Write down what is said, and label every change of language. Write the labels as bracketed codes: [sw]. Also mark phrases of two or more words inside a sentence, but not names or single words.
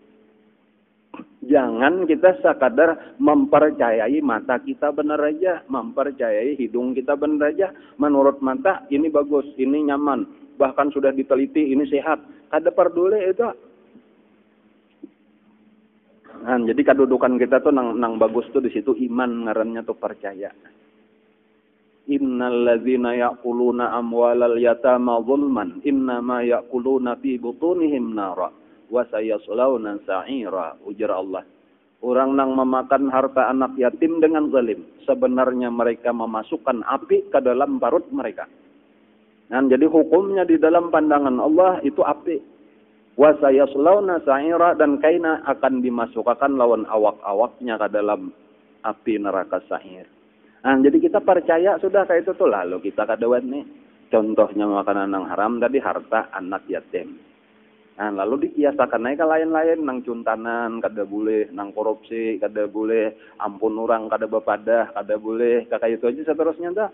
[bjn] Jangan kita sekadar mempercayai mata kita benar aja, mempercayai hidung kita benar aja. Menurut mata ini bagus, ini nyaman, bahkan sudah diteliti ini sehat. Kada peduli itu. Jadi kedudukan kita tuh nang bagus tuh di situ iman ngarannya tuh percaya. [ar] إن الذين يأكلون أموال اليتامى ظلما إنما يأكلون في بطونهم نارا. وسيصلون سعيرا, ujar Allah. [bjn] Orang nang memakan harta anak yatim dengan zalim, sebenarnya mereka memasukkan api ke dalam perut mereka. Dan jadi hukumnya di dalam pandangan Allah itu api. [ar] وسيصلون سعيرا, [bjn] dan kaina akan dimasukkan lawan awak-awaknya ke dalam api neraka sa'ir. Jadi kita percaya sudah kayak itu tuh lalu kita kadawan nih. Contohnya makanan nang haram tadi harta anak yatim. Lalu dikiasakan naik ke lain-lain, nang cuntanan kada boleh, nang korupsi kada boleh, ampun orang kada bepadah kada boleh, kakak itu aja seterusnya dah.